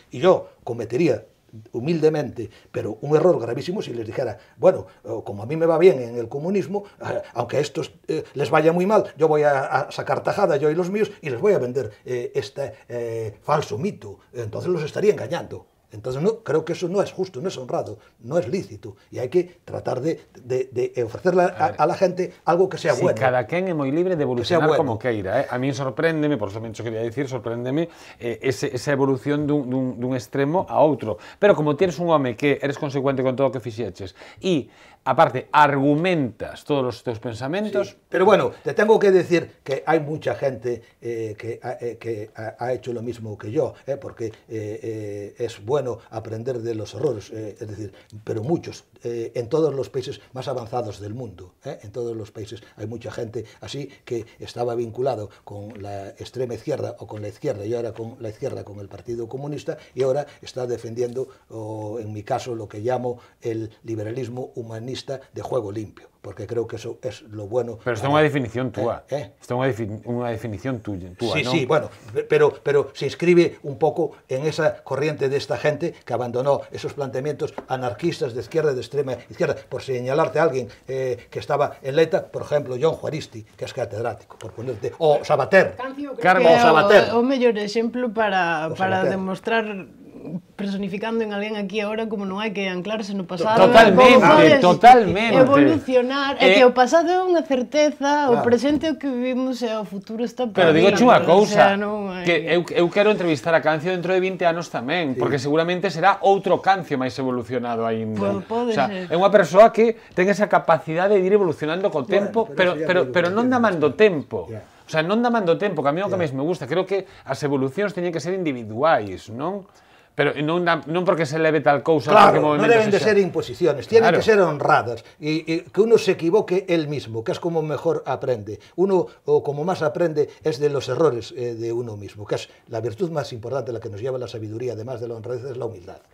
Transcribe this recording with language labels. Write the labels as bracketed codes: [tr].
[es] Y yo cometería humildemente, pero un error gravísimo si les dijera, bueno, como a mí me va bien en el comunismo, aunque a estos les vaya muy mal, yo voy a sacar tajada, yo y los míos, y les voy a vender este falso mito. Entonces los estaría engañando. Entonces creo que eso no es justo, no es honrado, no es lícito, y hay que tratar de ofrecerle a la gente algo que sea bueno. [gl] Cada quen é moi libre de evolucionar como queira. A mí sorpréndeme, por eso quería decir, sorpréndeme esa evolución dun extremo a outro. Pero como tienes un home que eres consecuente con todo o que fixeches e, aparte, argumentas todos os teus pensamentos... [es] Sí. Pero bueno, te tengo que decir que hay mucha gente que ha hecho lo mismo que yo, porque es bueno aprender de los errores, es decir, pero muchos, en todos los países más avanzados del mundo, en todos los países hay mucha gente así que estaba vinculado con la extrema izquierda o con la izquierda, y ahora con la izquierda, con el Partido Comunista, y ahora está defendiendo, en mi caso, lo que llamo el liberalismo humanista de juego limpio, porque creo que eso es lo bueno. [gl] Pero isto é unha definición túa. Isto é unha definición túa, sí, non? [es] Sí, bueno, pero se inscribe [gl] un pouco [es] en esa corriente de esta gente que abandonó esos planteamientos anarquistas de izquierda, de extrema izquierda, por señalarte a alguien que estaba en Leta, por ejemplo, John Juaristi, que es catedrático, por ponerte, o Sabater. [gl] Carlos Sabater. O mellor exemplo para demostrar, personificando en alguén aquí agora, como non hai que anclarse no pasado. Totalmente. Evolucionar, é que o pasado é unha certeza, o presente é o que vivimos e o futuro está por Pero digo unha cousa, o sea, que eu quero entrevistar a Cancio dentro de 20 anos tamén, porque seguramente será outro Cancio máis evolucionado aínda. Pode ser. É unha persoa que ten esa capacidade de ir evolucionando co tempo, pero non da man do tempo. O sea, non da man do tempo, que a mí o que máis me gusta. Creo que as evolucións teñen que ser individuais, non? Pero non porque se leve tal cousa... [es] Claro, non deben de ser imposiciones, tienen que ser honradas, y que uno se equivoque él mismo, que es como mejor aprende. Uno, o como más aprende, es de los errores de uno mismo, que es la virtud más importante, la que nos lleva a la sabiduría, además de la honradez, es la humildad.